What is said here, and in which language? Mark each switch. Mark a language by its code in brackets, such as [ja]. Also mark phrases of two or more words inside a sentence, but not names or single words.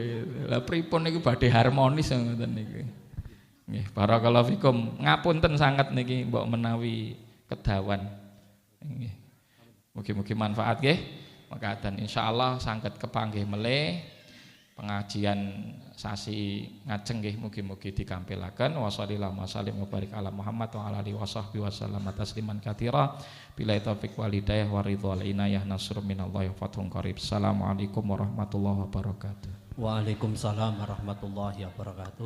[jv] Lah pripun niku badhe harmonis ngoten niki. Nggih, [ar] بارك الله فيكم. [jv] Ngapunten sanget niki mbok menawi kedawan. Nggih. Mugi-mugi manfaat nggih. Makaten insyaallah saged kepanggih melih pengajian sasi ngajeng nggih mugi-mugi dikampilaken. [ar] وصلى الله وسلم وبارك على محمد وعلى آله وصحبه وسلم تسليما كثيرا. بالله التوفيق والهداية والرضا والعناية نصر من الله وفتح قريب. السلام عليكم ورحمة الله وبركاته. وعليكم السلام ورحمة الله وبركاته.